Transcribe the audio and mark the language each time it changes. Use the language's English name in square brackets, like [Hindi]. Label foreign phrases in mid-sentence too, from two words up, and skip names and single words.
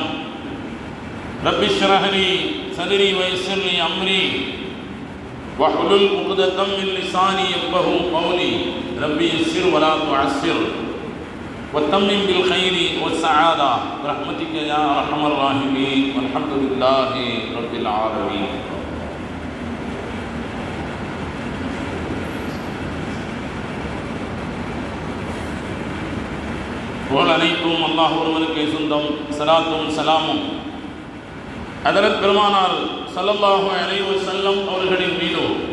[Arabic] رب اشرح لي صدري ويسر لي امري واحلل عقدة من لساني يفقهوا قولي. ربي يسر ولا تعسر وتمم بالخير والسعادة برحمتك يا أرحم الراحمين والحمد لله رب العالمين. [Tamil] புகழ் அனைத்தும் அல்லாஹ் ஒருவனுக்கே சொந்தம். ஸலாத்தும் ஸலாமும் ஹதரத் பெருமானார் [Arabic] صلى الله عليه وسلم [Tamil] அவர்களின் மீதும்